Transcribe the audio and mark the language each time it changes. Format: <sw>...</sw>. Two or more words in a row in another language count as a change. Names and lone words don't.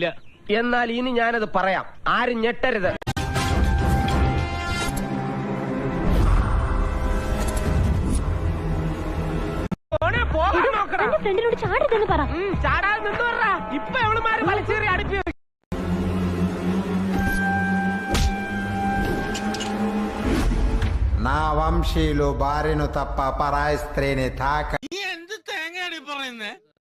<ml>എന്നാൽ ഇനി ഞാനത് പറയാം, ആരും ഞെട്ടരുത്. ഫ്രണ്ടിനോട് ചാടരുതെന്ന് പറ. ചാടാൻ നിന്ന് പറ. ഇപ്പൊ എവളുമാര് വലിച്ചേറി അടുപ്പി.</ml> <te>నా వంశీయులు భార్యను తప్ప పరాయి స్త్రీని తాక.</te> <ml>എന്ത് തേങ്ങയാടി പറയുന്നേ?</ml>